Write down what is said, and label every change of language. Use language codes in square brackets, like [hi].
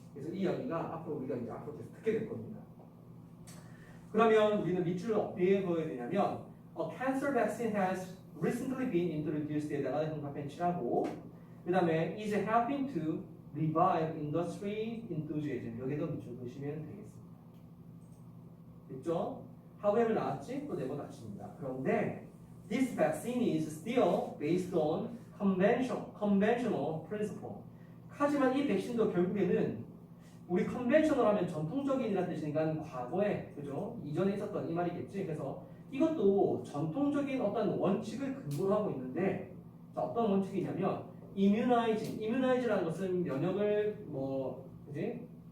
[ko] 그래서 이 이야기가 앞으로 우리가 이제 앞으로 계속 듣게 될 겁니다. 그러면 우리는 밑줄을 어떻게 그어야 되냐면 [en] a cancer vaccine has recently been introduced [ko] 에다가 형광펜 칠하고 그 다음에 [en] is helping to revive industry enthusiasm, [ko] 여기도 밑줄 그으시면 되겠습니다. 됐죠? however 나왔지? 또 네번 닫힙니다. 그런데 [en] this vaccine is still based on conventional principle. [ko] 하지만 이 백신도 결국에는 우리 컨벤셔널 하면 전통적인이라는 뜻이니까 과거에, 그죠? 이전에 있었던 이 말이겠지. 그래서 이것도 전통적인 어떤 원칙을 근거로 하고 있는데, 자, 어떤 원칙이냐면 immunize라는 것은 면역을 그지?